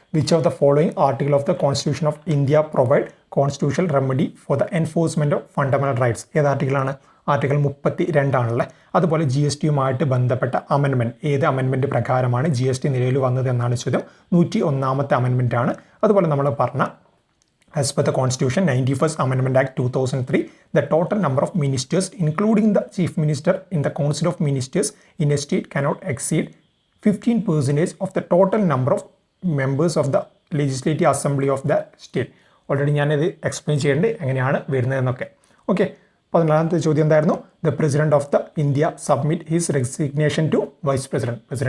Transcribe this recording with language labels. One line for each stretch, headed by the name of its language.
English: Which of the following article of the constitution of India provide constitutional remedy for the enforcement of fundamental rights?
Malayalam: ഏത് ആർട്ടിക്കിളാണ്? Article 32 ആണല്ലേ. അതുപോലെ GSTയുമായിട്ട് ബന്ധപ്പെട്ട amendment, ഏത് amendment പ്രകാരമാണ് GST നിലവിൽ വന്നത് എന്നാണ് ചോദ്യം. 101ാമത്തെ അമെൻമെൻറ്റ് ആണ്. അതുപോലെ നമ്മൾ പറഞ്ഞ
English: as per the Constitution 91st Amendment Act 2003, the total number of ministers, including the Chief Minister in the Council of Ministers in a state, cannot exceed 15% of the total number of members of the Legislative Assembly of the state.
Malayalam: Already ഞാനിത് explain ചെയ്യേണ്ടത് എങ്ങനെയാണ് വരുന്നതെന്നൊക്കെ. Okay, 14ാമത്തെ ചോദ്യം എന്തായിരുന്നു?
English: The president of the India submit his resignation to vice president.